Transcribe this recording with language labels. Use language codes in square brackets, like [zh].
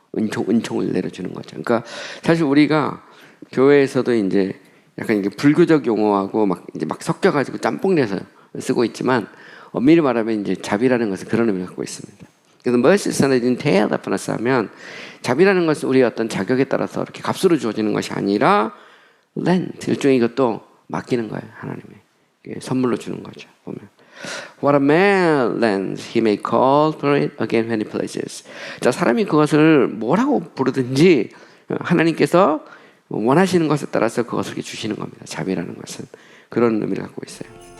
[ko] 은총을 내려주는 거죠. 그러니까 사실 우리가 교회에서도 이제 약간 이게 불교적 용어하고 막 섞여가지고 짬뽕 내서 쓰고 있지만 엄밀히 말하면 이제 자비라는 것은 그런 의미를 갖고 있습니다. 그래서 mercy는 대하다프나스 하면 자비라는 것은 우리의 어떤 자격에 따라서 이렇게 값으로 주어지는 것이 아니라 lend, 일종의 이것도 맡기는 거예요. 하나님이 선물로 주는 거죠. 보면 [en] What a man lends, he may call for it again when he pleases. [ko] 자, 사람이 그것을 뭐라고 부르든지 하나님께서 원하시는 것에 따라서 그것을 주시는 겁니다. 자비라는 것은 그런 의미를 갖고 있어요.